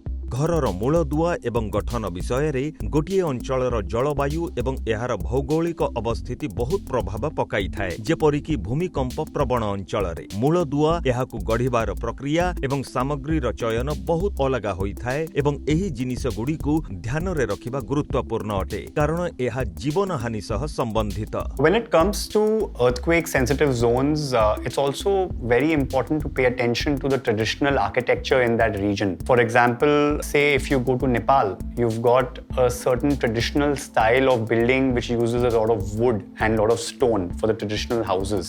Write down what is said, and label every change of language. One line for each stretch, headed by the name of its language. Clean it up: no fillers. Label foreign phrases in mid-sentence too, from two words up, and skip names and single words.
Odia: ଘରର ମୂଳଦୁଆ ଏବଂ ଗଠନ ବିଷୟରେ ଗୋଟିଏ ଅଞ୍ଚଳର ଜଳବାୟୁ ଏବଂ ଏହାର ଭୌଗୋଳିକ ଅବସ୍ଥିତି ବହୁତ ପ୍ରଭାବ ପକାଇଥାଏ। ଯେପରିକି ଭୂମିକମ୍ପ ପ୍ରବଣ ଅଞ୍ଚଳରେ ମୂଳଦୁଆ ଏହାକୁ ଗଢ଼ିବାର ପ୍ରକ୍ରିୟା ଏବଂ ସାମଗ୍ରୀର ଚୟନ ବହୁତ ଅଲଗା ହୋଇଥାଏ ଏବଂ ଏହି ଜିନିଷଗୁଡ଼ିକୁ ଧ୍ୟାନରେ ରଖିବା ଗୁରୁତ୍ୱପୂର୍ଣ୍ଣ ଅଟେ କାରଣ ଏହା ଜୀବନହାନି ସହ ସମ୍ବନ୍ଧିତ।
English: When it comes to earthquake sensitive zones, it's also very important to pay attention to the traditional architecture in that region. For example, say if you go to Nepal, you've got a certain traditional style of building which uses a lot of wood and a lot of stone for the traditional houses.